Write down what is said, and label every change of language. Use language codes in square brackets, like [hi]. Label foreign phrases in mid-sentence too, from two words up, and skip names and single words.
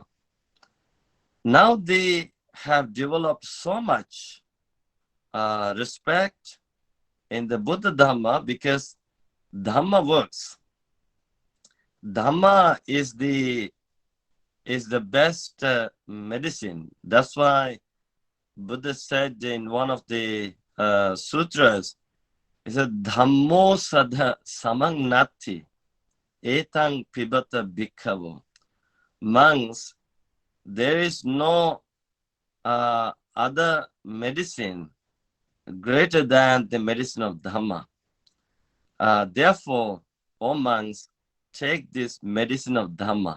[en] Now they have developed so much respect in the Buddha Dhamma, because Dhamma works. Dhamma is the best medicine. That's why Buddha said in one of the sutras, he said, [pi] Dhammo sadha samang nati etang pibata bhikkhavo. [en] Monks, there is no other medicine greater than the medicine of Dhamma. Therefore, O monks, take this medicine of Dhamma.